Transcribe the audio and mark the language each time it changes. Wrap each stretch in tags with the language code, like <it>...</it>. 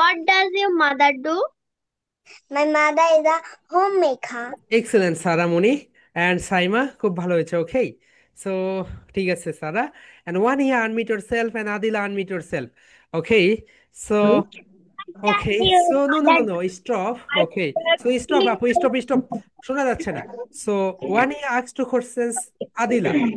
<en>does your mother do? My mother is a homemaker. Excellent, Saramuni and Saima,</en> <bn>খুব ভালো হয়েছে।</bn> <en>Okay, so</en> <bn>ঠিক আছে</bn> <en>Sara, and one here unmute yourself and Adila unmute yourself. Okay, so okay, so no, stop. Okay, so stop আপু, stop,</en> <bn>শোনা যাচ্ছে না।</bn> <en>So one here asks two questions, Adila.</en>